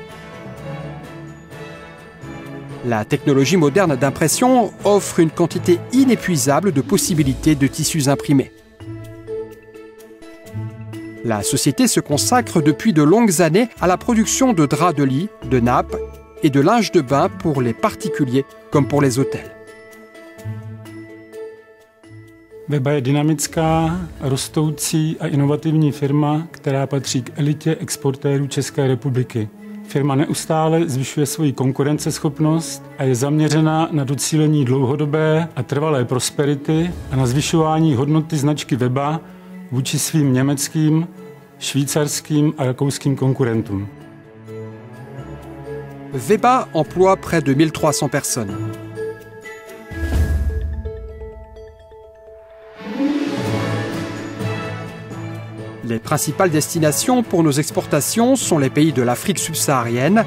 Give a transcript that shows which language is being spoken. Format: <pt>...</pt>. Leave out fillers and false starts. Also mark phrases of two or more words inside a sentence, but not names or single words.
<fr>La technologie moderne d'impression offre une quantité inépuisable de possibilités de tissus imprimés. La société se consacre depuis de longues années à la production de draps de lit, de nappes et de linge de bain pour les particuliers comme pour les hôtels.</fr> <cs>Weba je dynamická, rostoucí a inovativní firma, která patří k elitě exportérů České republiky. Firma neustále zvyšuje svoji konkurenceschopnost a je zaměřena na docílení dlouhodobé a trvalé prosperity a na zvyšování hodnoty značky Weba vůči svým německým, švýcarským a rakouským konkurentům.</cs> <fr>Weba emploie près de 1300 personnes. Les principales destinations pour nos exportations sont les pays de l'Afrique subsaharienne.</fr>